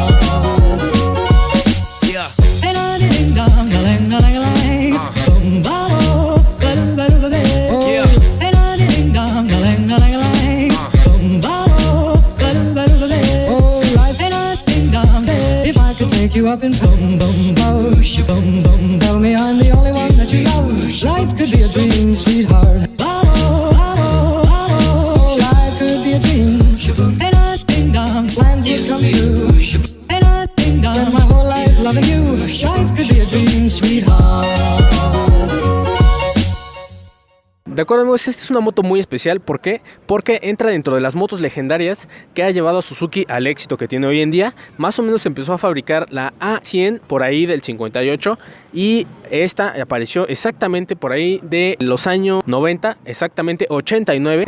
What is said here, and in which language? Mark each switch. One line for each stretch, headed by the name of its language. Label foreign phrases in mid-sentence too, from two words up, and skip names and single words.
English: Yeah. Ding dong, ding dong, ding dong, yeah. Ding dong, ding dong, oh, life ain't a ding dong. If I could take you up and boom, boom, boom, boom, tell me I'm the only one that you love. Life could be a dream, sweetheart. Oh, life could be a dream. Ain't a ding dong, plans would come true. Ain't a ding dong, spend my whole life loving you. Life could be a dream, sweetheart.
Spanish: De acuerdo amigos, esta es una moto muy especial. ¿Por qué? Porque entra dentro de las motos legendarias que ha llevado a Suzuki al éxito que tiene hoy en día. Más o menos empezó a fabricar la A100 por ahí del 58 y esta apareció exactamente por ahí de los años 90, exactamente 89.